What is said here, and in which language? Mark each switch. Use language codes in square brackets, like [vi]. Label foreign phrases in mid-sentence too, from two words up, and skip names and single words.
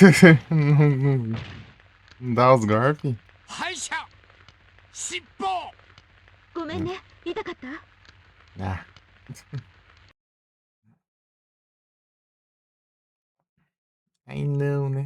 [pt] Não dá os golpes? [ja] 敗者尻尾。ごめんね、痛かった？ [pt] Ah. Aí não, né?